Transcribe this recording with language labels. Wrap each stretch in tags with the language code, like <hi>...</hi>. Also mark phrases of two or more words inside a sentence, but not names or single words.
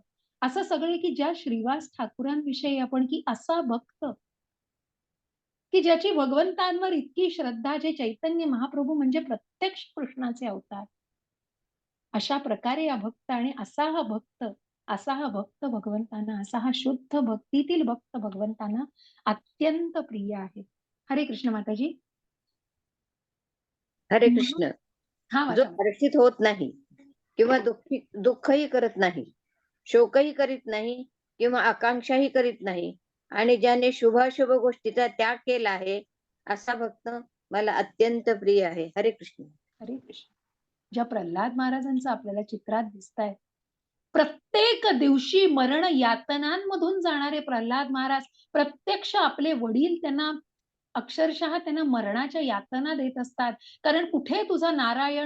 <mr>असं सगळे की ज्या श्रीवास ठाकूरांविषयी आपण की असा भक्त की ज्याची भगवंतांवर इतकी श्रद्धा, जे चैतन्य महाप्रभू म्हणजे प्रत्यक्ष कृष्णाचे अवतार. अशा प्रकारे हा भक्त आणि असा हा भक्त भगवंतांना, असा हा शुद्ध भक्तीतील भक्त भगवंतांना अत्यंत प्रिय आहे. हरे कृष्ण माताजी. हरे कृष्ण. हा जो वाचा. हर्षित होत नाही किंवा दुःखही करत नाही, शोकही करीत नाही किंवा आकांक्षाही करीत नाही आणि ज्याने शुभाशुभ गोष्टीचा त्याग केला आहे असा भक्त मला अत्यंत प्रिय आहे. हरे कृष्ण. हरे कृष्ण. ज्या प्रल्हाद महाराजांचं आपल्याला चित्रात दिसताय, प्रत्येक दिवशी मरण यातनांमधून जाणारे प्रल्हाद महाराज, प्रत्यक्ष आपले वडील त्यांना अक्षरशः त्यांना मरणाच्या यातना देत असतात. कारण कुठे तुझा नारायण?</mr>